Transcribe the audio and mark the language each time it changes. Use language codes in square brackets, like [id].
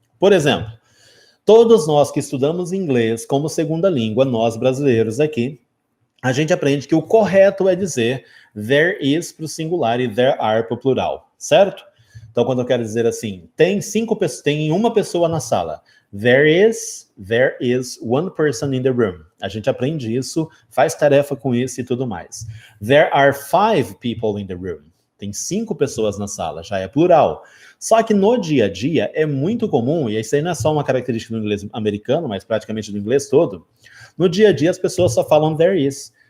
[pt] Por exemplo, todos nós que estudamos inglês como segunda língua, nós brasileiros aqui, a gente aprende que o correto é dizer there is para o singular e there are para o plural, certo? Então, quando eu quero dizer assim, tem uma pessoa na sala. [en] There is one person in the room. [pt] A gente aprende isso, faz tarefa com isso e tudo mais. [en] There are 5 people in the room. [pt] Tem 5 pessoas na sala, já é plural. Só que no dia a dia é muito comum, e isso aí não é só uma característica do inglês americano, mas praticamente do inglês todo, No dia a dia, as pessoas só falam there is.